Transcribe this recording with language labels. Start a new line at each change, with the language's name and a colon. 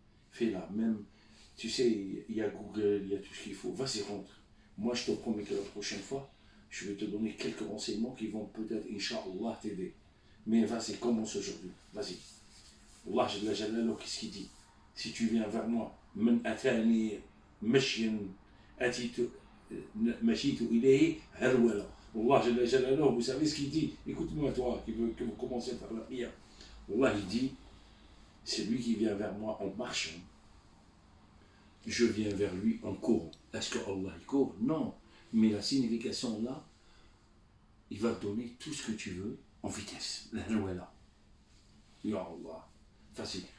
French: Fais-la, même, tu sais, il y a Google, il y a tout ce qu'il faut, vas-y, rentre. Moi, je te promets que la prochaine fois, je vais te donner quelques renseignements qui vont peut-être, Inch'Allah, t'aider. Mais vas-y, commence aujourd'hui, vas-y. Allah Jalla Jalaluhu, qu'est-ce qu'il dit? Si tu viens vers moi,
Arabic: من أتاني مشيا مشيت إليه هرولا.
French: Allah Jalla Jalaluhu, vous savez ce qu'il dit? Écoute-moi, toi, qui veut que vous commenciez à faire la prière. Allah, il dit, c'est lui qui vient vers moi en marchant. Je viens vers lui en courant. Est-ce que Allah il court? Non. Mais la signification là, il va te donner tout ce que tu veux en vitesse. La Hrouela. Ya Allah. Facile.